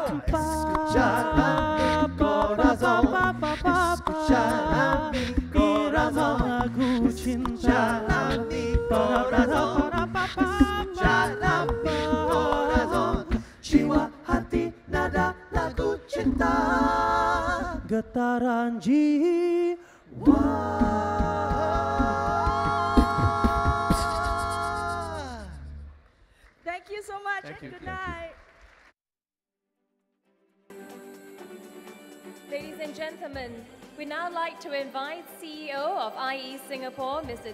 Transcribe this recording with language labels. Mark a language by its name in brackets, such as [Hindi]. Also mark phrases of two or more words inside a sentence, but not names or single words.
[Spanish] Escuchar a mi corazón, escuchar a mi corazón, escuchar a mi corazón, escuchar a mi corazón. [Malay] Jiwa hati nada lagu cinta, getaran jiwa. [English] Thank you so much and good night. Ladies and gentlemen, we'd now like to invite CEO of IE Singapore, Mr.